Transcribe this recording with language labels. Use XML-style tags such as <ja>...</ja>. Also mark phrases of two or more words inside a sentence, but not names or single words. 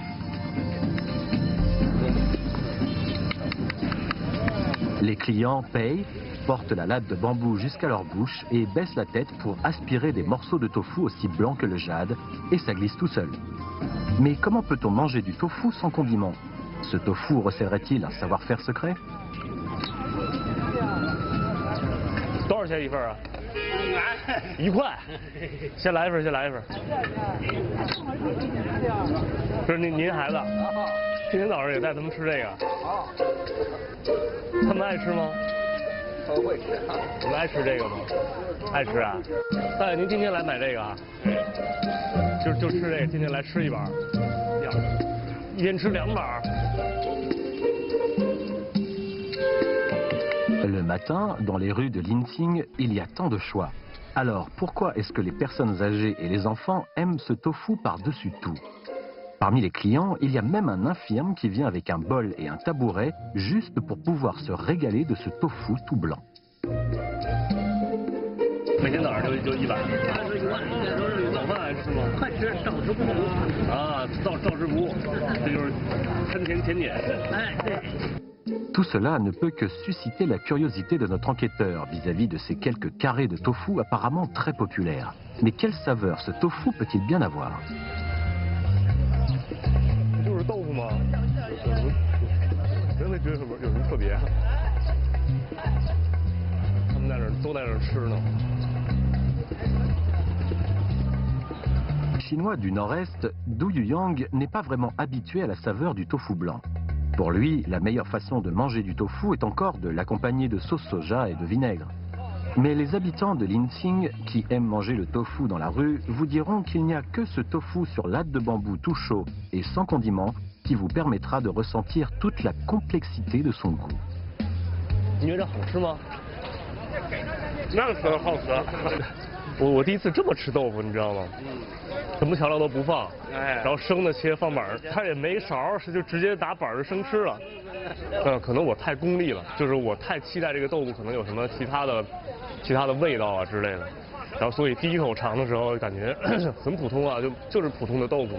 <fr>Les clients payent, portent la latte de bambou jusqu'à leur bouche et baissent la tête pour aspirer des morceaux de tofu aussi blancs que le jade, et ça glisse tout seul. Mais comment peut-on manger du tofu sans condiment? Ce tofu recèlerait-il un savoir-faire secret?</fr> <zh>多少钱一份啊？1块。先来一份。这是您孩子，今天早上也带他们吃这个。他们爱吃吗？他们会吃。你们爱吃这个吗？爱吃啊。大爷，您今天来买这个啊？就吃这个，今天来吃一碗。一天吃2碗。</zh> <fr>Le matin, dans les rues de Linqing, il y a tant de choix. Alors, pourquoi est-ce que les personnes âgées et les enfants aiment ce tofu par-dessus tout? Parmi les clients, il y a même un infirme qui vient avec un bol et un tabouret, juste pour pouvoir se régaler de ce tofu tout blanc.</fr> <zh>每天早上就1碗。早饭爱吃吗？快吃，照吃不误。啊，照吃不误，这就是餐前甜点。哎，对。</zh> <fr>Tout cela ne peut que susciter la curiosité de notre enquêteur vis-à-vis de ces quelques carrés de tofu apparemment très populaires. Mais quelle saveur ce tofu peut-il bien avoir?</fr> <zh>就是豆腐吗？真没觉得有什么特别。他们都在这吃呢。</zh> <fr>Chinois du Nord-Est, Du Yuyang n'est pas vraiment habitué à la saveur du tofu blanc. Pour lui, la meilleure façon de manger du tofu est encore de l'accompagner de sauce soja et de vinaigre. Mais les habitants de Linqing, qui aiment manger le tofu dans la rue, vous diront qu'il n'y a que ce tofu sur latte de bambou tout chaud et sans condiment qui vous permettra de ressentir toute la complexité de son goût.</fr> <zh>你觉得好吃吗？那可好吃啊！我第一次这么吃豆腐，你知道吗？什么调料都不放，然后生的切放板儿，他也没勺，就直接打板儿就生吃了。可能我太功利了，就是我太期待这个豆腐可能有什么其他的味道啊之类的，然后所以第一口尝的时候感觉很普通啊，就是普通的豆腐嘛。</zh>